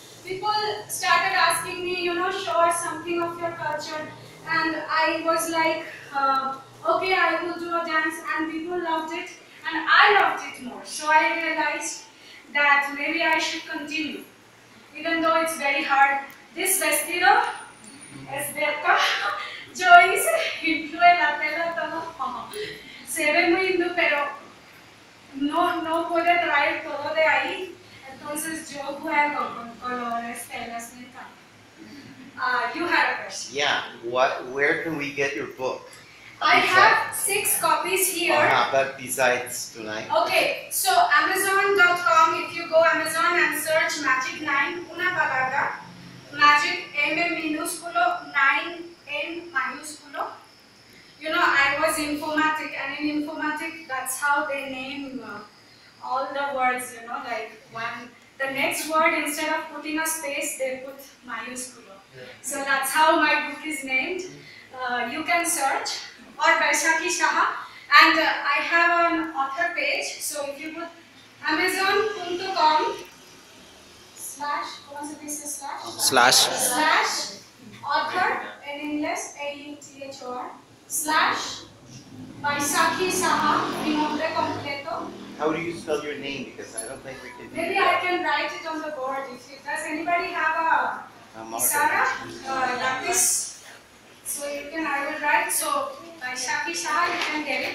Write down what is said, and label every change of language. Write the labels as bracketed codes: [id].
[en] People started asking me, show us something of your culture, and I was like, okay, I will do a dance, and people loved it, and I loved it more. So I realized that maybe I should continue, even though it's very hard. This [es] vestido es de acá. Yo hice hindú en la tela todo. Se ve muy hindú, pero no puede traer todo de ahí. Entonces yo juego con colores, telas, me encanta. [en] You had a question. Yeah. Where can we get your book? I have 6 copies here. But besides tonight. Okay, so Amazon.com, if you go Amazon and search magicNine, [es] una palabra, [en] magic, M minúsculo, 9, N mayúsculo. I was informatic, and in informatic, that's how they name all the words, the next word, instead of putting a space, they put mayúsculo. So that's how my book is named. You can search, or Baisakhi Saha, and I have an author page, so if you put amazon.com /, [es] ¿cómo se dice slash? [en] Slash. / author, and [es] inglés, AUTHOR, /Baisakhi Saha, mi nombre completo. [en] How do you spell your name? Because I don't think we can do Maybe I that. can write it on the board. Does anybody have a Isara, lapis? So you can, I will write. So Baisakhi Saha, you can get it.